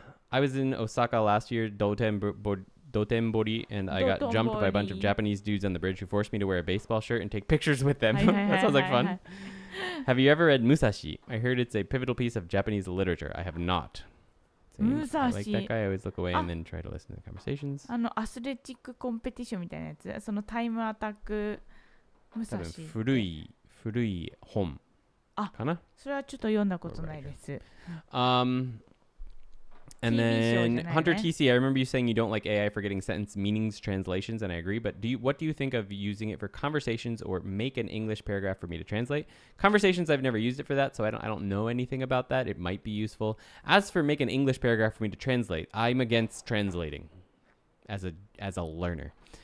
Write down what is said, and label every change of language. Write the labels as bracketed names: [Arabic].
[English] I was in Osaka last year, Dotenbori, and I got jumped by a bunch of Japanese dudes on the bridge who forced me to wear a baseball shirt and take pictures with them. That sounds like fun. Have you ever read Musashi? I heard it's a pivotal piece of Japanese literature. I have not. Same. I like that guy. I always look away and then try to listen to the conversations. [Japanese] アスレチックコンペティションみたいなやつ、そのタイムアタック武蔵。古い本かな？それはちょっと読んだことないです。 [English] And then Hunter TC, I remember you saying you don't like AI for getting sentence meanings translations, and I agree. But what do you think of using it for conversations or make an English paragraph for me to translate? Conversations, I've never used it for that, so I don't know anything about that. It might be useful. As for make an English paragraph for me to translate, I'm against translating as a learner.